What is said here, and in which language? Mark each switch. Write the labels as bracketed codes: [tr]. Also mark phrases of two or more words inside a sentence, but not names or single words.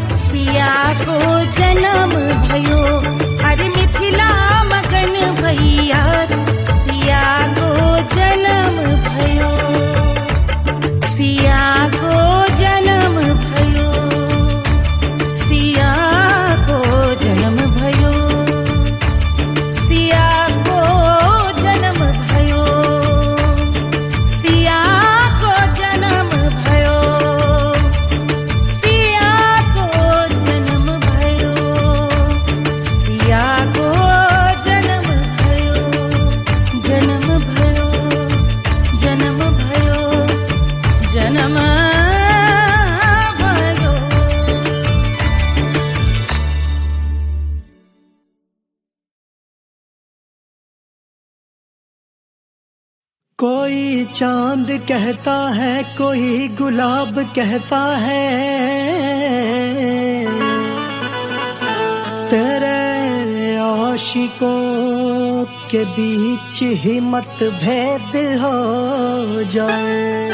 [ne] सिया को जन्म भयो, अरे मिथिला मगन भैया सिया को जन्म भयो, सिया को जन्म भयो, सिया को जन्म भयो, सिया को जन्म भयो, सिया को जन्म भयो, सिया को जन्म भयो, सिया को जन्म भयो, जन्म भयो, जन्म भयो, जन्म भयो। [hi] कोई चांद कहता है, कोई गुलाब कहता है, तेरे आशिकों के बीच ही मतभेद हो जाए।